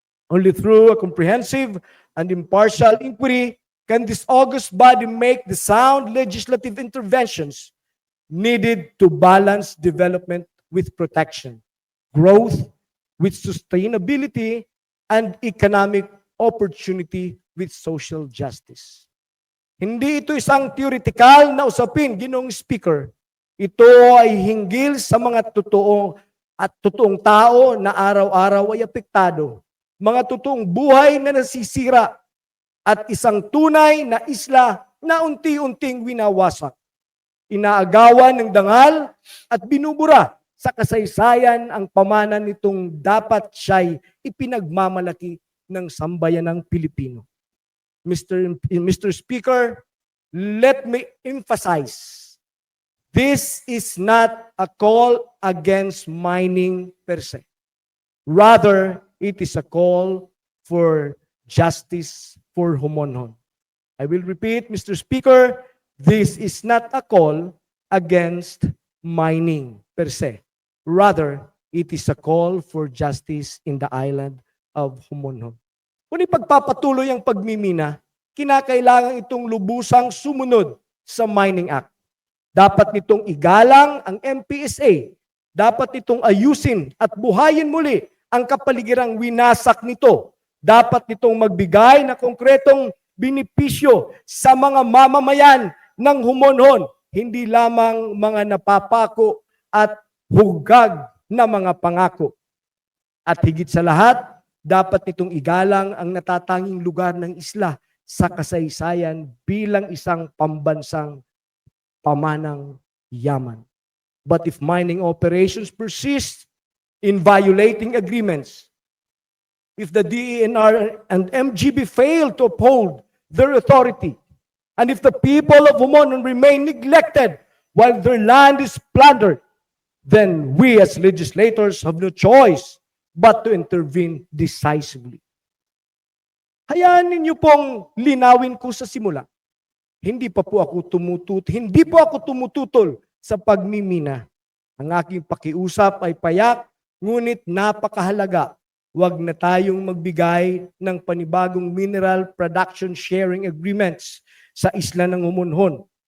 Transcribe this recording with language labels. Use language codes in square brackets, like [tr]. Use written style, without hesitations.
[en] Only through a comprehensive and impartial inquiry can this august body make the sound legislative interventions needed to balance development with protection, growth with sustainability, and economic opportunity with social justice. [tl] Hindi ito isang theoretical na usapin, Ginoong Speaker. Ito ay hinggil sa mga totoong tao na araw-araw ay apektado, mga totoong buhay na nasisira, at isang tunay na isla na unti-unting winawasak, inaagawan ng dangal at binubura sa kasaysayan ang pamanan nitong dapat siya'y ipinagmamalaki ng sambayanang Pilipino. [en] Mr. Speaker, let me emphasize, this is not a call against mining per se. Rather, it is a call for justice for Homonhon. I will repeat, Mr. Speaker, this is not a call against mining per se. Rather, it is a call for justice in the island of Homonhon. [tl] Kung ipagpapatuloy ang pagmimina, kinakailangan itong lubusang sumunod sa Mining Act. Dapat nitong igalang ang MPSA. Dapat nitong ayusin at buhayin muli ang kapaligirang winasak nito. Dapat nitong magbigay na konkretong benepisyo sa mga mamamayan ng Homonhon, hindi lamang mga napapako at hugag na mga pangako. At higit sa lahat, dapat nitong igalang ang natatanging lugar ng isla sa kasaysayan bilang isang pambansang pamanang yaman. [en] But if mining operations persist in violating agreements, if the DENR and MGB fail to uphold their authority, and if the people of Homonhon remain neglected while their land is plundered, then we as legislators have no choice but to intervene decisively. [tl] Hayaan ninyo pong linawin ko sa simula. Hindi po ako tumututol sa pagmimina. Ang aking pakiusap ay payak, ngunit napakahalaga. Huwag na tayong magbigay ng panibagong mineral production sharing agreements sa isla ng Homonhon.